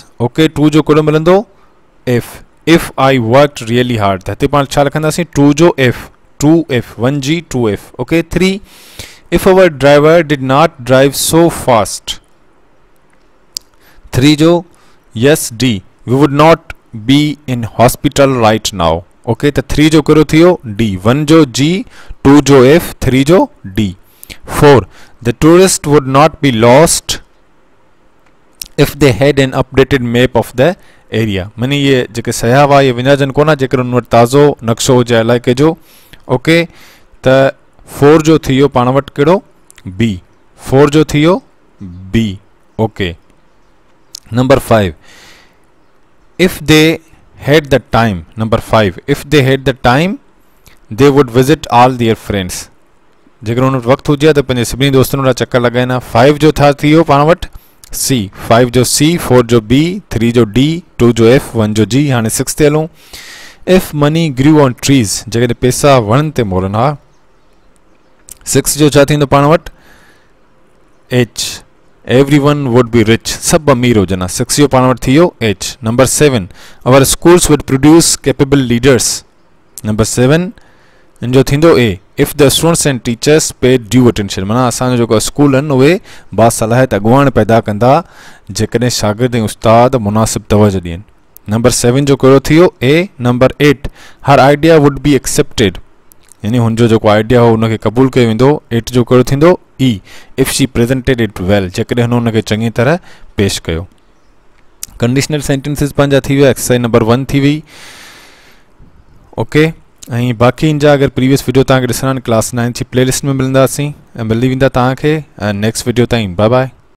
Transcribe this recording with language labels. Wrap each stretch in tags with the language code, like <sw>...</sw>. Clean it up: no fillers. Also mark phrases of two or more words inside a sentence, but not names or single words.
<sd>ओके, 2 जो कहिड़ो मिलंदो,</sd> <en>If I worked really hard.</en> <sd>त हिते पाण छा लिखंदासीं, 2 जो इफ़, 2 1 जी 2 इफ़।</sd> <en>ओके, 3, if our driver did not drive so fast। 3 जो yes D, we would not be in hospital right now।</en> <sd>okay, तो 3 जो करो थियो D, 1 जो G, 2 जो F, 3 जो D।</sd> <en>4, the tourist would not be lost if they had an updated map of the area।</en> <sd>मनी ये जेके सयाह हुआ ये विञाजन कोन, जेकर उन वटि ताज़ो नक्शो हुजे इलाइक़े जो। ओके, त 4 जो थियो पाण वटि कहिड़ो, B। 4 जो थियो B।</sd> <en>OK, number 5, if they had the time. Number 5, if they had the time they would visit all their friends.</en> <sd>जेकर उन वटि वक़्तु हुजे त पंहिंजे सभिनी दोस्तनि वटि चकर लॻाइनि। 5 जो छा थियो पाण वटि, C। 5 जो C, 4 जो B, 3 जो D, 2 जो F, 1 जो G। हाणे 6 ते हलूं,</sd> <en>If money grew on trees,</en> <sd>जेकॾहिं पैसा वणनि ते मोड़नि। हा, 6 जो छा थींदो पाण वटि, H।</sd> <en>Everyone would be rich,</en> <sd>सभु अमीर हुजनि। 6 जो पाण वटि थी वियो H।</sd> <en>Number 7, our schools would produce capable leaders.</en> <sd>नंबर 7 इन जो थींदो A।</sd> <en>If the students and teachers pay due attention,</en> <sd>माना असांजो जेको स्कूल आहिनि उहे बासलाहियत अॻुवाण पैदा कंदा जेकॾहिं शागिर्द ऐं उस्ताद मुनासिब तवजो ॾियनि। नंबर 7 जो कहिड़ो थी वियो A। नंबर 8,</sd> <en>her idea would be accepted,</en> <sd>यानी हुनजो जेको आइडिया हो उनखे क़बूल कयो वेंदो। 8 जो कहिड़ो थींदो E।</sd> <en>If she presented it well,</en> <sd>जेकॾहिं हुन उनखे चङी तरह पेश कयो।</sd> <en>conditional sentences</en> <sd>पंहिंजा थी विया।</sd> <en>exercise number 1</en> <sd>थी वई। ओके, ऐं बाक़ी इन जा अगरि</sd> <en>previous video</en> <sd>तव्हांखे ॾिसणा आहिनि क्लास 9 जी प्लेलिस्ट में मिलंदासीं ऐं मिली वेंदा तव्हांखे।</sd> <en>next video</en> <sd>ताईं</sd> <en>bye bye.</en>